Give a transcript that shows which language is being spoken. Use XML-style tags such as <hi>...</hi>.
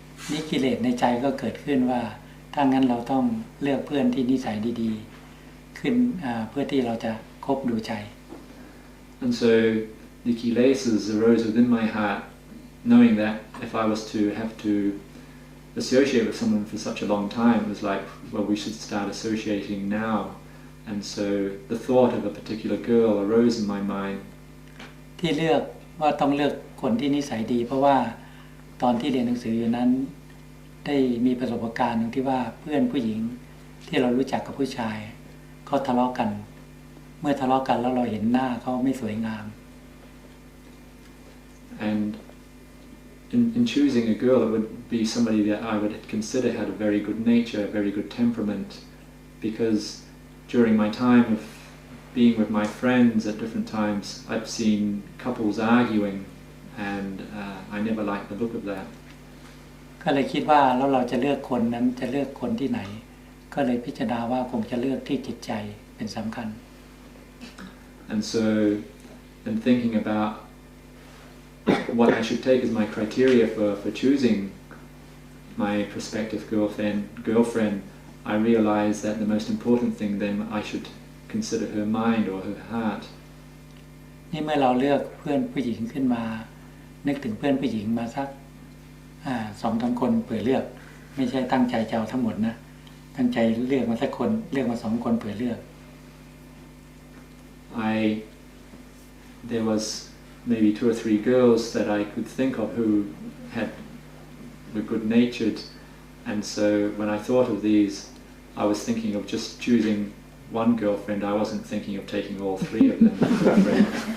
<th>นี่กิเลสในใจก็เกิดขึ้นว่าถ้างั้นเราต้องเลือกเพื่อนที่นิสัยดีๆขึ้นเพื่อที่เราจะคบดูใจ</th> <en>And so the kilesas arose within my heart, knowing that if I was to have to associate with someone for such a long time, it was like, well, we should start associating now. And so the thought of a particular girl arose in my mind.</en> <th>ที่เลือกว่าต้องเลือกคนที่นิสัยดีเพราะว่าตอนที่เรียนหนังสืออยู่นั้นได้มีประสบการณ์ที่ว่าเพื่อนผู้หญิงที่เรารู้จักกับผู้ชายเขาทะเลาะกันเมื่อทะเลาะกันแล้วเราเห็นหน้าเขาไม่สวยงาม</th> <en>And in choosing a girl, it would be somebody that I would consider had a very good nature, a very good temperament, because during my time of being with my friends at different times, I've seen couples arguing, and I never liked the look of that.</en> <th>ก็เลยคิดว่าแล้วเราจะเลือกคนนั้นจะเลือกคนที่ไหนก็เลยพิจารณาว่าคงจะเลือกที่จิตใจเป็นสำคัญ</th> <en>And so, in thinking about what I should take as my criteria for choosing my prospective girlfriend, I realized that the most important thing then I should consider her mind or her heart.</en> <th>นี่เมื่อเราเลือกเพื่อนผู้หญิงขึ้นมานึกถึงเพื่อนผู้หญิงมาสัก2-3 คนเผื่อเลือกไม่ใช่ตั้งใจจะเอาทั้งหมดนะตั้งใจเลือกมาสักคนเลือกมา2 คนเผื่อเลือก</th> <en>There was maybe 2 or 3 girls that I could think of who were good-natured, and so when I thought of these, I was thinking of just choosing one girlfriend. I wasn't thinking of taking all 3 of them as girlfriends.</en>